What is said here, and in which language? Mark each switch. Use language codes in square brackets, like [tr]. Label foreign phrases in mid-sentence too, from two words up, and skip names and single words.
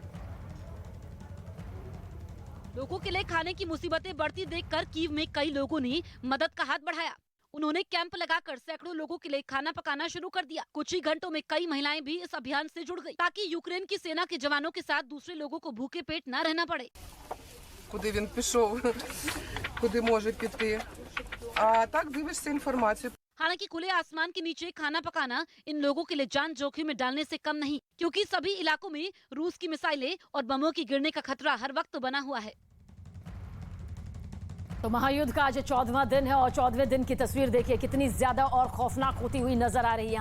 [hi] लोगों के लिए खाने की मुसीबतें बढ़ती देखकर कीव में कई लोगों ने मदद का हाथ बढ़ाया। उन्होंने कैंप लगाकर सैकड़ों लोगों के लिए खाना पकाना शुरू कर दिया। कुछ ही घंटों में कई महिलाएं भी इस अभियान से जुड़ गई, ताकि यूक्रेन की सेना के जवानों के साथ दूसरे लोगों को भूखे पेट न रहना पड़े। [uk] Куди він пішов, куди може піти. А так дивишся інформацію. [hi] हालांकि खुले आसमान के नीचे खाना पकाना इन लोगों के लिए जान जोखिम में डालने से कम नहीं, क्योंकि सभी इलाकों में रूस की मिसाइलें और बमों की गिरने का खतरा हर वक्त बना हुआ है। तो महायुद्ध का आज 14वां दिन है और 14वें दिन की तस्वीर देखिए कितनी ज्यादा और खौफनाक होती हुई नजर आ रही है।